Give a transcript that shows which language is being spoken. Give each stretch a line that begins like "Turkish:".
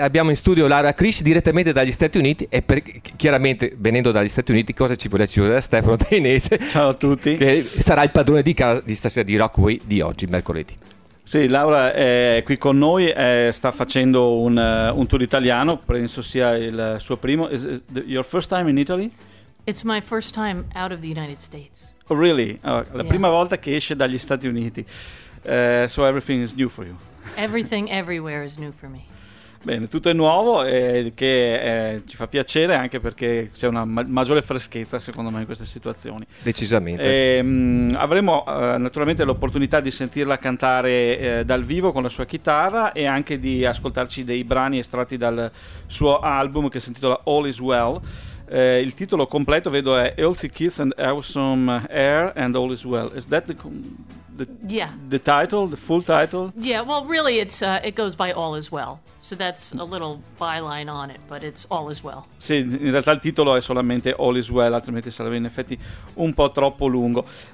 Italian: Abbiamo in studio Lara Krisch direttamente dagli Stati Uniti. E per, chiaramente, venendo dagli Stati Uniti, cosa ci vuole? Ci vuole Stefano Tainese. Ciao a tutti. Che sarà il padrone di casa di stasera di Rock Wave di oggi, mercoledì. Sì, Laura è qui con noi, sta facendo un tour italiano, penso sia il suo primo.
English: Is it your first time in Italy? It's my first time out of the United States. Oh, really?
Italian: Allora, la prima volta che esce dagli Stati Uniti.
English: So everything is new for you. Everything everywhere is new for me.
Italian: Bene, tutto è nuovo, che ci fa piacere, anche perché c'è una maggiore freschezza, secondo me, in queste situazioni. Decisamente. Avremo naturalmente l'opportunità di sentirla cantare dal vivo con la sua chitarra e anche di ascoltarci dei brani estratti dal suo album che si intitola All Is Well. Il titolo completo vedo è Healthy Kiss and Awesome Air and All Is Well.
English: Is that the title, the full title? Yeah, well, really, it goes by All Is Well. So that's a little byline on it, but it's All Is Well.
Italian: Sì, in realtà il titolo è solamente All Is Well, altrimenti sarebbe in effetti un po' troppo lungo.